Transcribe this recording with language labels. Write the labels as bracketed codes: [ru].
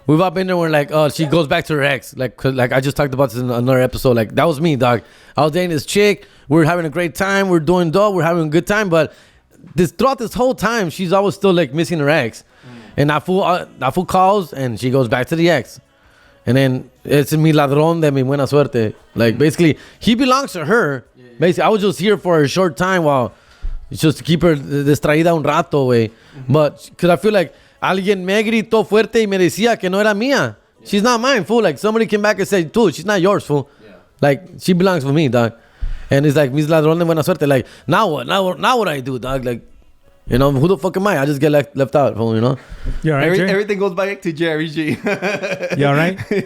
[en] we've all been there where like, oh, she goes back to her ex. Like I just talked about this in another episode. Like that was me, dog. I was dating this chick. We're having a great time. We're doing dope. We're having a good time. But throughout this whole time, she's always still like missing her ex. And that fool calls and she goes back to the ex. And then it's mi ladrón de mi buena suerte. Like basically, he belongs to her. Basically, I was just here for a short time while just to keep her distraída un rato, way. [es] But because I feel like alguien me gritó fuerte y me decía que no era mía. [en] She's not mine, fool. Like somebody came back and said, dude, she's not yours, fool. Yeah. Like she belongs to me, dog. And it's like mis ladrón de buena suerte. Like now what? Now what I do, dog? Like, you know, who the fuck am I? I just get left out, fool. You know. You all right, everything goes back to Jerry G. You all right?